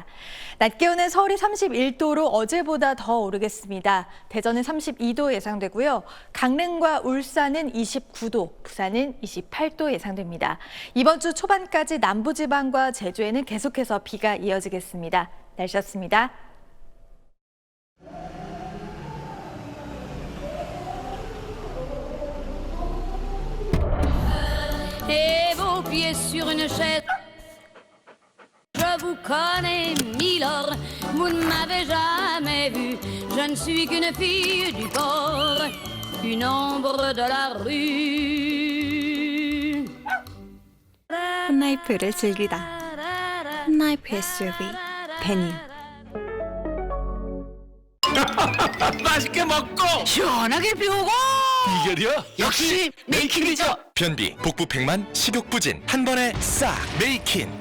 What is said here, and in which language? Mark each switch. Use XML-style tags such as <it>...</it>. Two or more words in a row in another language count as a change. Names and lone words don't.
<ko>낮 기온은 서울이 31도로 어제보다 더 오르겠습니다. 대전은 32도 예상되고요. 강릉과 울산은 29도, 부산은 28도 예상됩니다. 이번 주 초반까지 남부지방과 제주에는 계속해서 비가 이어지겠습니다. 날씨였습니다.</ko> <fr>Et vos pieds sur une chaise. Je vous connais, milord, vous ne m'avez jamais vu. Je ne suis qu'une fille du port, une ombre de la rue.</fr> <ko>홈라이프를 즐기다. 홈라이프 SUV 베니. 맛있게 먹고 시원하게 비우고 이결이야? 역시 메이킨이죠. 변비, 복부 백만, 식욕 부진 한 번에 싹 메이킨.</ko>